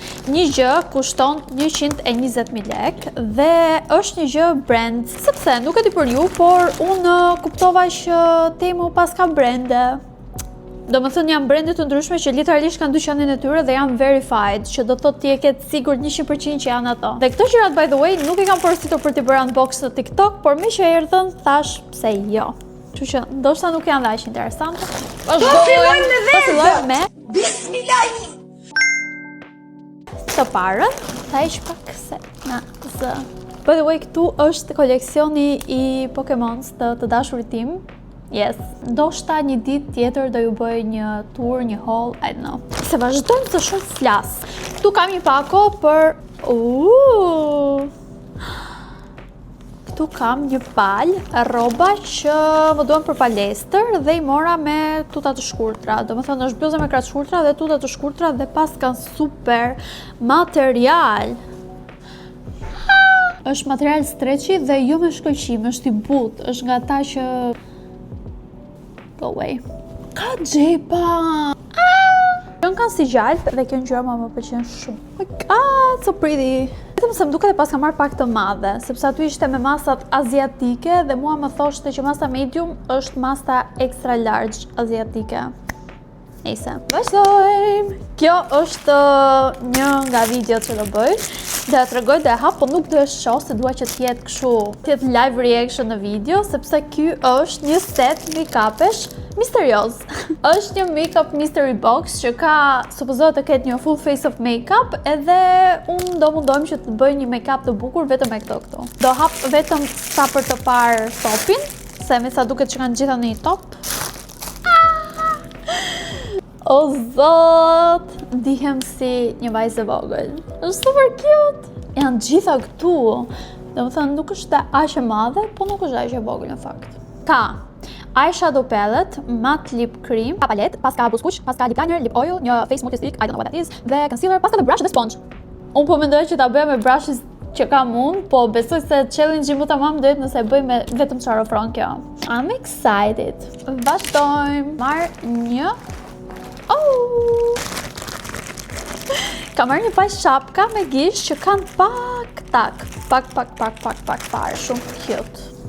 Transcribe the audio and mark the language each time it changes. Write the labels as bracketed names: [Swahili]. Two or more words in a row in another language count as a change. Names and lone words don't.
[Albanian] Një gjë kushton 120.000 lekë dhe është një gjë brand. Sepse nuk e di për ju, por unë kuptova që Temu pas ka brande. Do më thënë janë brende të ndryshme që literalisht kanë dyqanin e tyre dhe janë verified, që do thotë ti e ketë sigurt 100% që janë ato. Dhe këto gjërat [English] by the way [Albanian] nuk I kam porositur për t'i bërë unbox në TikTok, por me që erdhën thash pse jo. Kështu që ndoshta nuk janë aq interesante. Do fillojmë me Fillojmë me Bismillah. të parën, ta ish pak se na z. [English] By the way, [Albanian] këtu është koleksioni I Pokémons të dashurit tim. Yes, ndoshta një ditë tjetër do ju bëj një tour, një haul, [English] I don't know. [Albanian] Se vazhdojmë se shumë flas. Këtu kam një pako për Këtu kam një palë rroba që më duan për palestër dhe I mora me tuta të shkurtra. Domethënë është bluza me krah të shkurtra dhe tuta të shkurtra dhe pas kanë super material. Është material stretchy dhe jo me shkëlqim, është I butë, është nga ata që [English] go away. [Albanian] Ka xhepa! Kjo kanë si gjalp dhe kjo ngjyra më pëlqen shumë. [English] Oh my god, so pretty! [Albanian] Vetëm se më duket e pas ka marrë pak të madhe, sepse aty ishte me masat aziatike dhe mua më thoshte që masa medium është masa [English] extra large [Albanian] aziatike. Ejse, vazhdojmë! Kjo është një nga videot që do bëj. Dhe e tregoj dhe e hap, po nuk do e shoh se dua që t'jetë kështu, t'jetë [English] live reaction [Albanian] në video, sepse ky është një set make-upesh misterios. Është një [English] make-up mystery box [Albanian] që ka supozohet të ketë një [English] full face of make-up, [Albanian] edhe unë do mundohem që të bëj një make-up të bukur vetëm me këto. Do hap vetëm sa për të parë topin, se me sa duket që kanë gjitha në një top. O zot, ndihem si një vajzë e vogël. Është [English] super cute. [Albanian] Janë gjitha këtu. Domethënë nuk është aq e madhe, po nuk është aq e vogël në fakt. [English] Ka eyeshadow palette, matte lip cream, [Albanian] ka palet, pas ka blush kuq, pas ka [English] lip liner, lip oil, [Albanian] një [English] face multi-stick, I don't know what that is, [Albanian] dhe concealer, pas ka dhe brush dhe sponge. Unë po mendoj që ta bëja me brushes që kam unë, po besoj se challenge-i mu tamam do jetë nëse e bëj me vetëm çfarë ofron kjo. [English] I'm excited. [Albanian] Vazhdojmë. Marr një Ka marrë një palë shapka me gish që kanë pak parë, shumë cute.